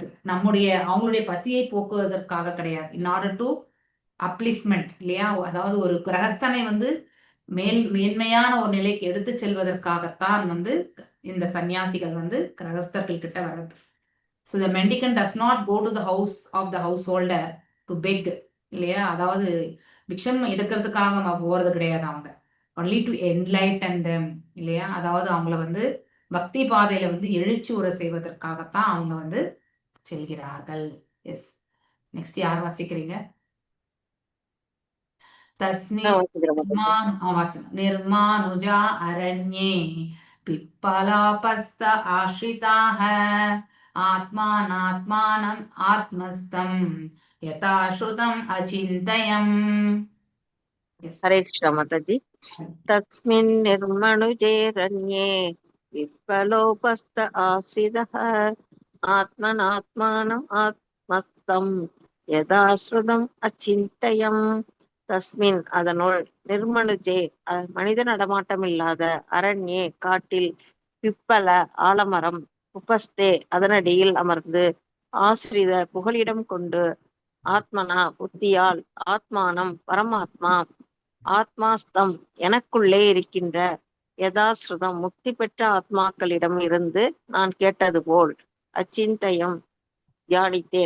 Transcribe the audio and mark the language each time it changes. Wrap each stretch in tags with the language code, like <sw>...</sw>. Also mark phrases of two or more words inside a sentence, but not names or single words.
<ta>அவங்களுடைய பசியை போக்குவதற்காக கிடையாது.</ta> <en>in order to upliftment,</en> <ta>இல்லையா? அதாவது ஒரு கிரகஸ்தனை வந்து மேன்மையான ஒரு நிலைக்கு எடுத்து செல்வதற்காகத்தான் வந்து இந்த சன்னியாசிகள் வந்து கிரகஸ்தர்கள் கிட்ட வர்றது.</ta> <en>so the mendicant does not go to the house of the householder to beg,</en> <ta>இல்லையா? அதாவது பிக்ஷம் எடுக்கிறதுக்காக போறது கிடையாது அவங்க.</ta> <en>only to enlighten them, இல்லையா?</en> <ta>அதாவது அவங்கள வந்து பக்தி பாதையில வந்து எழுச்சி உரை செய்வதற்காகத்தான் அவங்க வந்து செல்கிறார்கள்.</ta> <en>yes, next</en> <ta>யார் வாசிக்கிறீங்க?</ta> <sa>निर्मानुजा अरण्ये पिप्पलापस्त आश्रिताः आत्मानात्मानम् आत्मस्थं यथा श्रुतम् अचिन्तयम्. हरे कृष्ण माताजी। तस्मिन् निर्मनुजेरण्ये विप्पलोपस्थ आश्रितः आत्मनात्मानम् आत्मस्थं यदा श्रुतम् अचिन्तयम्.</sa> <ta>தஸ்மின் அதனுள், நிர்மனுஜே மனித நடமாட்டம் இல்லாத, அரண்யே காட்டில், பிப்பல ஆலமரம், உபஸ்தே அதனடியில் அமர்ந்து, ஆசிரித புகலிடம் கொண்டு, ஆத்மனா புத்தியால், ஆத்மானம் பரமாத்மா, ஆத்மாஸ்தம் எனக்குள்ளே இருக்கின்ற, யதாஸ்ருதம் முக்தி பெற்ற ஆத்மாக்களிடம் இருந்து நான் கேட்டது போல், அச்சிந்தயம் தியானித்தேன்.</ta>